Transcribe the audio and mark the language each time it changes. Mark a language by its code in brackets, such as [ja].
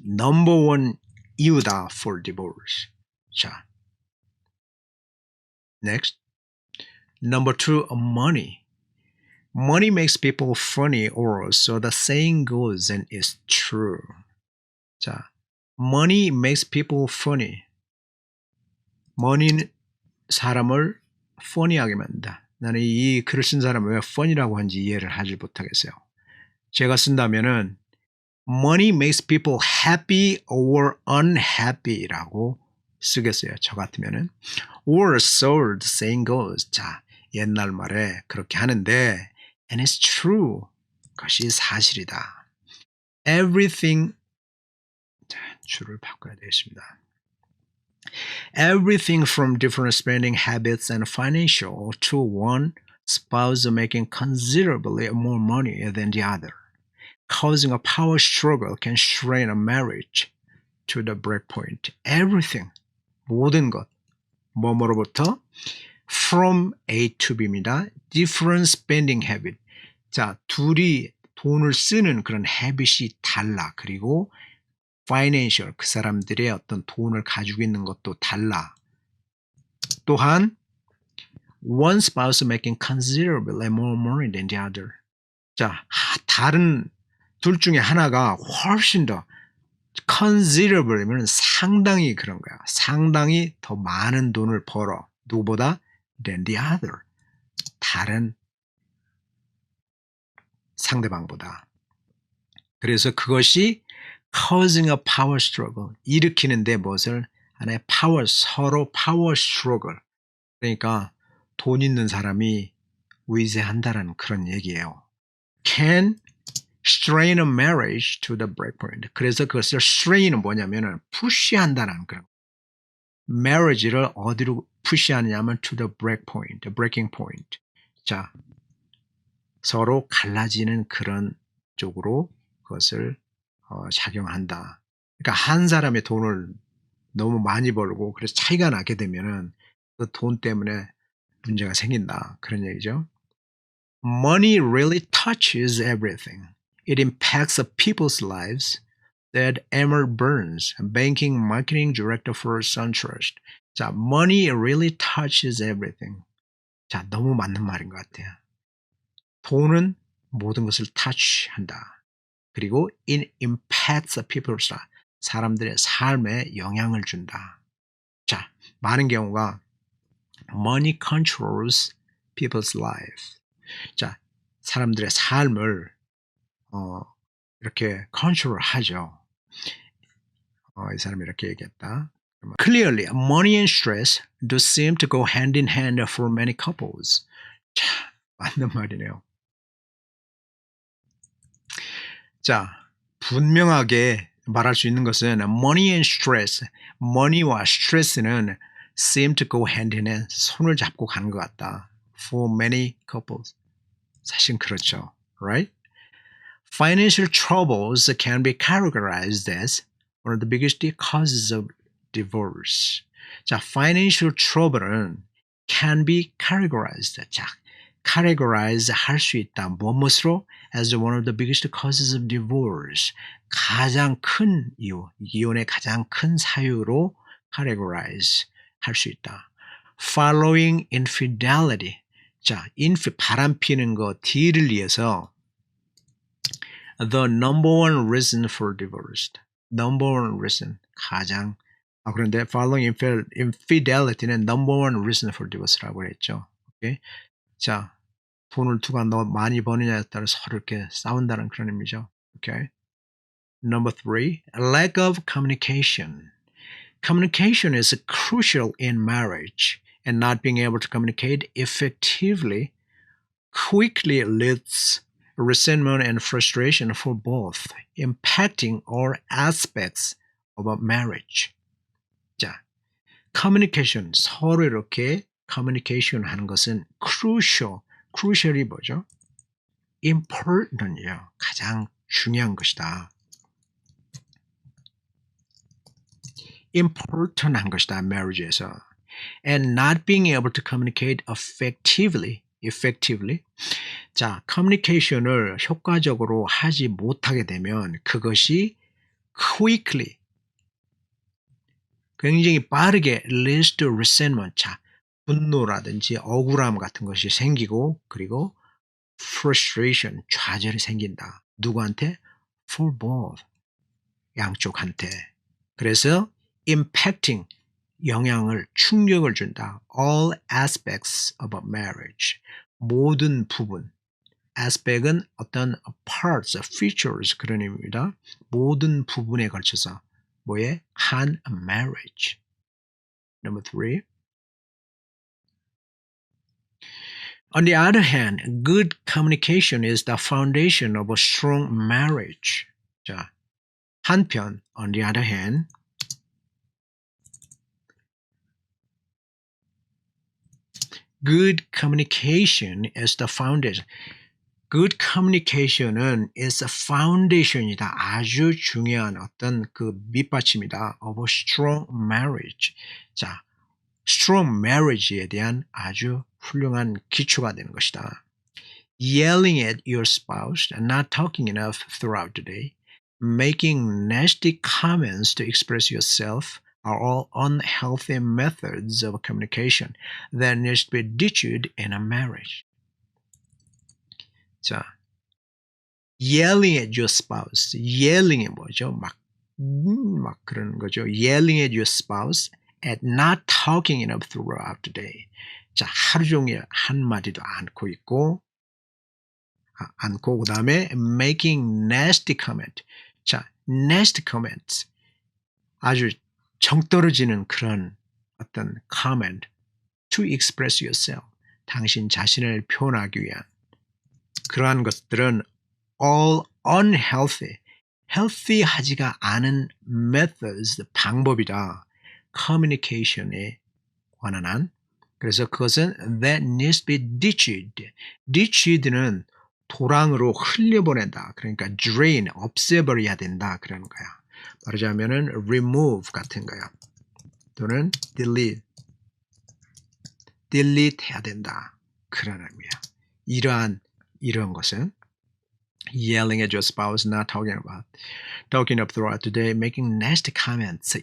[en] number one [ko] 이유다 [en] for divorce. 자, next. number two, money. Money makes people funny, or so the saying goes, and it's true. 자, money makes people funny. [ko] money는 사람을 funny하게 만든다. 나는 이 글을 쓴 사람을 왜 funny라고 한지 이해를 하지 못하겠어요. 제가 쓴다면은 [en] money makes people happy or unhappy라고 쓰겠어요. [ko] 저 같으면은 [en] or so the saying goes. [ko] 자, 옛날 말에 그렇게 하는데 [en] and it's true. [ko] 그것이 사실이다. Everything 자, 줄을 바꿔야 되겠습니다. [en] Everything from different spending habits and financial to one spouse making considerably more money than the other. Causing a power struggle can strain a marriage to the breakpoint. [ko] Everything, 모든 것, 뭐뭐로부터 [en] from A to B [ko] 입니다. [en] Different spending habit. [ko] 자, 둘이 돈을 쓰는 그런 habit이 달라. 그리고 financial, 그 사람들의 어떤 돈을 가지고 있는 것도 달라. [en] 또한 one spouse making considerably more money than the other. [ko] 자, 다른 둘 중에 하나가 훨씬 더 considerable면 상당히 그런 거야. 상당히 더 많은 돈을 벌어. 누구보다? [en] than the other. [ko] 다른 상대방보다. 그래서 그것이 [en] causing a power struggle. [ko] 일으키는데 무엇을? 하나의 power, 서로 power struggle. 그러니까 돈 있는 사람이 위세한다라는 그런 얘기예요. [en] Can strain a marriage to the breakpoint. [ko] 그래서 그것을 strain은 뭐냐면은 푸시한다는 그런. marriage를 어디로 푸시하느냐면 [en] to the breakpoint, breaking point. [ko] 자, 서로 갈라지는 그런 쪽으로 그것을 작용한다. 그러니까 한 사람의 돈을 너무 많이 벌고 그래서 차이가 나게 되면은 그 돈 때문에 문제가 생긴다. 그런 얘기죠. [en] Money really touches everything. It impacts the people's lives, said Emmer Burns, banking marketing director for SunTrust. 자, money really touches everything. [ko] 자, 너무 맞는 말인 것 같아요. 돈은 모든 것을 touch한다. [en] 그리고 it impacts the people's lives. [ko] 사람들의 삶에 영향을 준다. [en] 자, [ko] 많은 경우가 [en] money controls people's lives. [ko] 자, 사람들의 삶을 이렇게 컨트롤하죠. 이 사람이 이렇게 얘기했다. [en] Clearly, money and stress do seem to go hand in hand for many couples. [ko] 자, 맞는 말이네요. 자, 분명하게 말할 수 있는 것은 [en] money and stress, [ko] money와 stress는 [en] seem to go hand in hand, [ko] 손을 잡고 가는 것 같다. [en] For many couples. [ko] 사실 그렇죠. [en] Right? Financial troubles can be categorized as one of the biggest causes of divorce. 자, financial trouble은 can be categorized. [ko] 자, categorize 할 수 있다. 무엇으로? [en] As one of the biggest causes of divorce. [ko] 가장 큰 이유, 이혼의 가장 큰 사유로 categorize 할 수 있다. [en] Following infidelity. 자, [ko] 바람 피는 거, D를 위해서 [en] the number one reason for divorce. number one reason. [ko] 가장 그런데 [en] following infidelity는 number one reason for divorce라고 했죠. [ko] 오케이? 자, 돈을 누가 너 많이 버느냐에 따라 서로 이렇게 싸운다는 그런 의미죠. 오케이? [en] Number 3, lack of communication. Communication is crucial in marriage, and not being able to communicate effectively quickly leads resentment and frustration for both, impacting all aspects of a marriage. [ko] 자, communication, 서로 이렇게 communication 하는 것은 crucial이 뭐죠? important이요. 가장 중요한 것이다. important한 것이다, marriage에서. [en] And not being able to communicate effectively. [ko] 자, communication을 효과적으로 하지 못하게 되면 그것이 quickly, 굉장히 빠르게 [en] leads to resentment, [ko] 자, 분노라든지 억울함 같은 것이 생기고 그리고 frustration, 좌절이 생긴다. 누구한테? [en] For both, [ko] 양쪽한테. 그래서 impacting, 영향을, 충격을 준다. [en] All aspects of a marriage, [ko] 모든 부분. aspect은 어떤 [en] parts, features [ko] 그런 의미입니다. 모든 부분에 걸쳐서 뭐에? 한 marriage. Number 3. [en] On the other hand, good communication is the foundation of a strong marriage. 자, [ko] 한편, [en] on the other hand, good communication is the foundation. Good communication은 is a foundation이다. [ko] 아주 중요한 어떤 그 밑받침이다. [en] of a strong marriage. [ko] 자, strong marriage에 대한 아주 훌륭한 기초가 되는 것이다. [en] Yelling at your spouse, not talking enough throughout the day, making nasty comments to express yourself are all unhealthy methods of communication that needs to be ditched in a marriage. 자, yelling at your spouse. [ko] yelling이 뭐죠? 막 그런 거죠. [en] yelling at your spouse at not talking enough throughout the day. [ko] 자, 하루 종일 한마디도 않고 있고, 그 다음에 making nasty comment. 자, nasty comments. 아주 정떨어지는 그런 어떤 comment [en] to express yourself. [ko] 당신 자신을 표현하기 위한 그러한 것들은 [en] all unhealthy, [ko] healthy하지가 않은 methods, 방법이다. communication에 관한 한. 그래서 그것은 [en] that needs to be ditched. [ko] ditched는 도랑으로 흘려보낸다. 그러니까 drain, 없애버려야 된다. 그러는 거야. 말하자면은 remove 같은 거야. 또는 delete 해야 된다. 그런 의미야. 이런 것은 [en] yelling at your spouse, not talking up throughout the day, making nasty comments.